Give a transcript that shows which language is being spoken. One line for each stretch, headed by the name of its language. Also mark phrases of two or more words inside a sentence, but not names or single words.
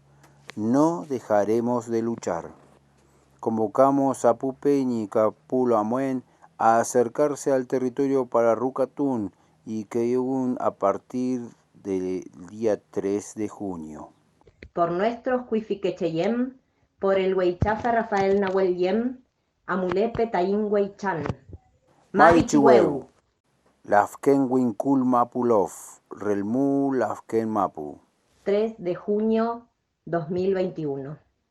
Spanish: No dejaremos de luchar. Convocamos a Pupeñi y Pulamuen a acercarse al territorio para Rucatún y Keyun a partir del día 3 de junio. Por nuestros Cuifiquecheyem, por el Huaychafa Rafael Nahuel Yem,
Mapuche: Amulepe Taín Huaychan.
Spanish: Marichihueu. Lafken Winkul Mapulov, Relmu Lafken Mapu. 3 de junio 2021.